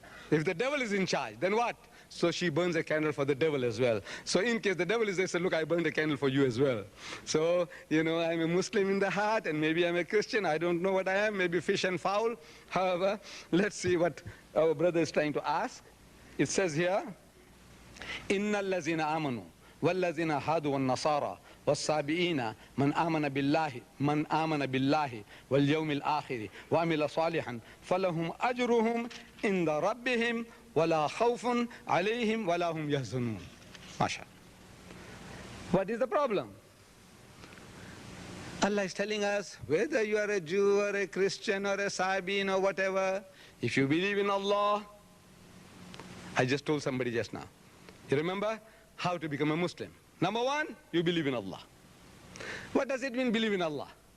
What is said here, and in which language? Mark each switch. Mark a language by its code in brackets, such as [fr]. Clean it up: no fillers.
[en] If the devil is in charge, then what? So she burns a candle for the devil as well. So in case the devil is there, say, look, I burned a candle for you as well. So, you know, I'm a Muslim in the heart, and maybe I'm a Christian. I don't know what I am, maybe fish and fowl. However, let's see what our brother is trying to ask. It says here, [ar] إِنَّ الَّذِينَ آمَنُوا وَالَّذِينَ هَادُوا وَالنَّصَارَى والصابئين من آمن بالله واليوم الآخر وعمل صالحا فلهم أجرهم عند ربهم ولا خوف عليهم ولا هم يحزنون. [en] Masha. What is the problem? Allah is telling us, whether you are a Jew or a Christian or a Sabian or whatever, if you believe in Allah, I just told somebody just now, you remember how to become a Muslim. Number 1, you believe in Allah. What does it mean, believe in Allah?